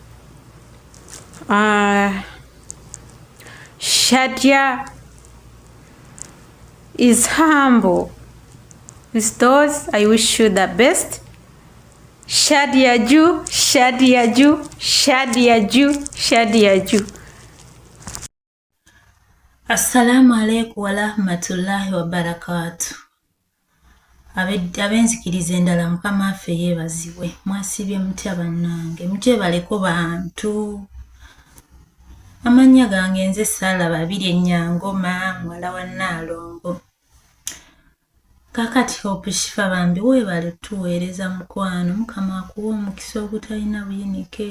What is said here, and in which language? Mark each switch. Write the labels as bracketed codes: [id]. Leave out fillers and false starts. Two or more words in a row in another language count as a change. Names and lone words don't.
[en] Shadia is humble. With those, I wish you the best. Shadia Ju, Shadia Ju, Shadia Ju, Shadia Ju. [ar] السلام عليكم ورحمة الله وبركاته. [lg] Abenzikiriza endala Mukama affe yeebazibwe. Mwasibye mutya bannange, mutyebaleko bantu. Amannya gange nze Sala Babiri Ennyangoma, muwala wa Nnaalongo. Kakati Hope Shifa bambi weebale tuweereza mukwano, Mukama akuwa omukisa ogutalina buyinike.